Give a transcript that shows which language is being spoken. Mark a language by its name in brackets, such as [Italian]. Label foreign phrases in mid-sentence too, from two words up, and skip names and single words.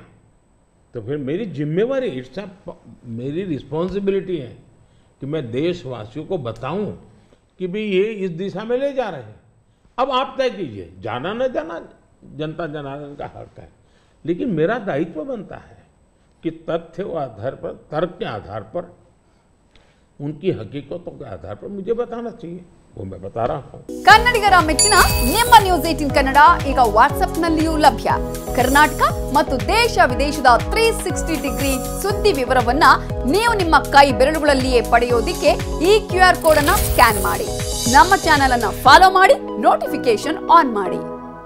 [Hindi] तो फिर मेरी जिम्मेवारी, मेरी रिस्पॉन्सिबिलिटी है कि मैं देशवासियों को बताऊं कि भाई ये इस दिशा में ले जा रहे हैं। अब आप तय कीजिए, जाना न जाना जनता जनार्दन का हक है, लेकिन मेरा दायित्व बनता है कि तथ्य के आधार पर, तर्क के आधार पर, उनकी हकीकतों के आधार पर मुझे बताना चाहिए, वो मैं बता रहा हूँ। [Kannada] ಕನ್ನಡಿಗರ ಮೆಚ್ಚಿನ ನಿಮ್ಮ [English] News 18 [Kannada] ಕನ್ನಡ ಈಗ ವಾಟ್ಸ್ಆಪ್ನಲ್ಲಿಯೂ ಲಭ್ಯ. ಕರ್ನಾಟಕ ಮತ್ತು ದೇಶ ವಿದೇಶದ 360 ಡಿಗ್ರಿ ಸುದ್ದಿ ವಿವರವನ್ನ ನೀವು ನಿಮ್ಮ ಕೈ ಬೆರಳುಗಳಲ್ಲಿಯೇ ಪಡೆಯೋದಿಕ್ಕೆ ಈ [English] QR code [Kannada] ಅನ್ನು ಸ್ಕ್ಯಾನ್ ಮಾಡಿ. ನಮ್ಮ ಚಾನೆಲ್ ಅನ್ನು ಫಾಲೋ ಮಾಡಿ, [English] notification on [Kannada] ಮಾಡಿ.